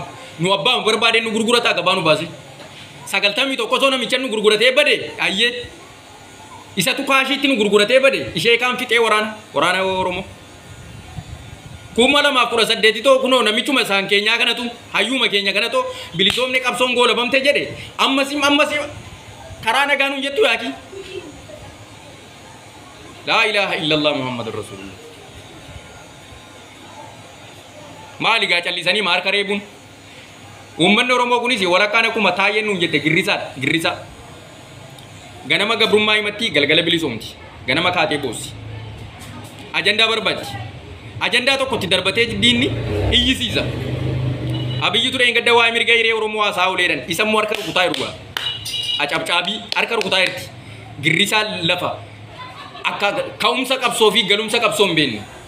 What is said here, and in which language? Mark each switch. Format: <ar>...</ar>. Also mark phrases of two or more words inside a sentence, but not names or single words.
<om>nu abbaan barbaade nu gurgurataa gabaanu baase 91 soo namicha nu gurguratee bade ayyee isatu kaashiitti nu gurguratee bade ishee kaan fixee waraana Oromoo kuma 2018 too kunoo namichuma isaan keenyaa kanatu hayyuma keenya kanatu bilisoomne qabsoon goolabamte jedhe ammas karaa nagaan hin jettu yaaki</om> <ar>لا إله إلا الله محمد رسول الله</ar> <om>maali gaa callisanii maar kareebuun ummanni Oromoo kunis walakkaan akkuma taayeen nuun jette girrisaa ganama gabrummaa himatti galgala bilisoomti ganama kaatee boossi ajandaa barbaadi ajandaa tokkotti darbatee diinni iyyisiisa abiyyi ture gadda waa mirga hiree Oromoo haasaa oleedhan isammoo harka rukutaa ergaa acabcaabii harka rukutaa erti girrisaa lafa akka ka'umsa qabsoo fi galumsa qabsoon beenne</om>